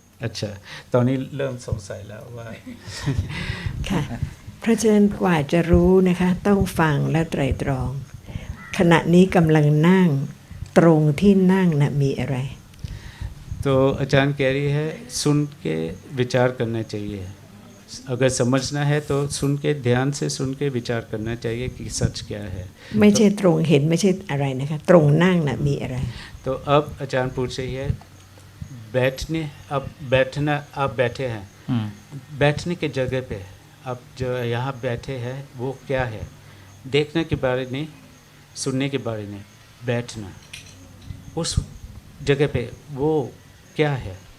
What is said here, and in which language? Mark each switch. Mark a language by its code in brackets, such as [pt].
[th] अच्छा ตอนนี้เริ่มสงสัยแล้วว่า ค่ะ เพราะฉะนั้นกว่าจะรู้นะคะต้องฟังและไตร่ตรอง ขณะนี้กำลังนั่งตรงที่นั่งนะมีอะไร [hi] तो अचानक कह रही है सुन के विचार करना चाहिए, अगर समझना है तो सुन के ध्यान से सुन के विचार करना चाहिए कि सच क्या है। [th] ไม่ใช่ตรงเห็นไม่ใช่อะไรนะคะตรงนั่งนะมีอะไร [hi] तो अब अचानक पूछ रही है बैठने, अब बैठना आप बैठे हैं, बैठने के जगह पे आप जो यहाँ बैठे हैं वो क्या है? देखने के बारे में, सुनने के बारे में, बैठना उस जगह पे वो क्या है?